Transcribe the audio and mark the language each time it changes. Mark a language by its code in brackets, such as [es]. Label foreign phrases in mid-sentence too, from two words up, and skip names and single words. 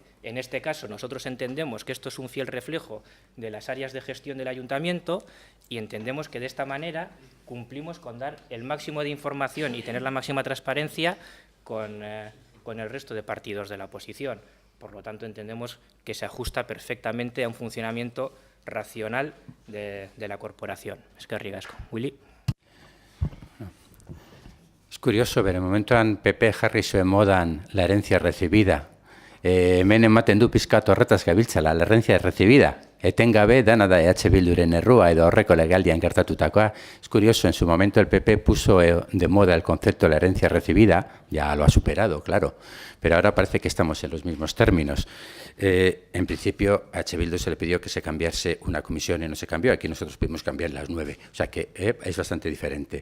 [es] En este caso, nosotros entendemos que esto es un fiel reflejo de las áreas de gestión del ayuntamiento y entendemos que de esta manera cumplimos con dar el máximo de información y tener la máxima transparencia con el resto de partidos de la oposición. Por lo tanto, entendemos que se ajusta perfectamente a un funcionamiento racional de la corporación. [eu] Eskerrik asko. Willy. [es] Es curioso, [eu] bere momentuan PP jarri zuen modan [es] la herencia recibida. [eu] Hemen ematen du pizkat horretaz gabiltzala, [es] la herencia recibida. [eu] Etengabe dana da EH Bilduren errua edo horreko legealdian gertatutakoa. [es] Es curioso, en su momento el PP puso de moda el concepto de la herencia recibida, ya lo ha superado, claro, pero ahora parece que estamos en los mismos términos. En principio, a EH Bildu se le pidió que se cambiase una comisión y no se cambió. Aquí nosotros pudimos cambiar las 9, o sea que es bastante diferente.